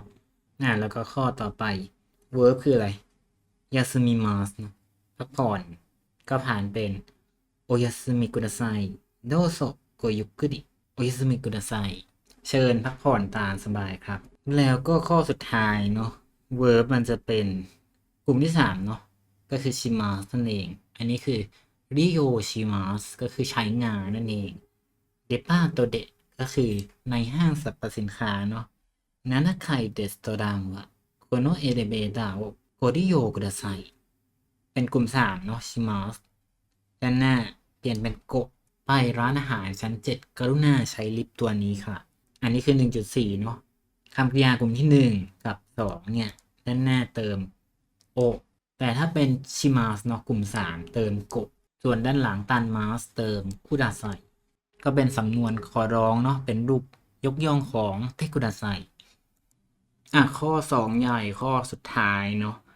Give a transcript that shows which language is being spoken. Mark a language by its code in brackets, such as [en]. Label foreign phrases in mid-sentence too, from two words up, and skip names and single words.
[th] แล้วก็ข้อต่อไป verb คืออะไรยาสึมิมัสเนาะพักผ่อนก็ผ่านเป็น [ja] お休みくださいどうぞごゆっくりお休みください [th] เชิญพักผ่อนตามสบายครับแล้วก็ข้อสุดท้ายเนาะ verb มันจะเป็นกลุ่มที่ 3 เนาะก็คือชิมัสนั่นเองอันนี้คือริโยชิมัสก็คือใช้งานนั่นเองเดปาโตเดะก็คือในห้างสรรพสินค้าเนาะ [ja] 7 階レストランはこのエレベーターをご利用ください [th] เป็นกลุ่ม 3 เนาะชิมัส ด้านหน้าเปลี่ยนเป็นโกะไปร้านอาหารชั้น 7 กรุณาใช้ลิฟต์ตัวนี้ค่ะอันนี้คือ 1.4 เนาะคำกริยากลุ่มที่ 1 กับ 2 เนี่ยด้านหน้าเติมโอแต่ถ้าเป็นชิมัสเนาะกลุ่ม 3 เติมโกะส่วนด้านหลังตันมัสเติมคุดาไซก็เป็นสำนวนขอร้องเนาะเป็นรูปยกย่องของเทคุดาไซข้อ 2 ใหญ่ข้อสุดท้ายเนาะ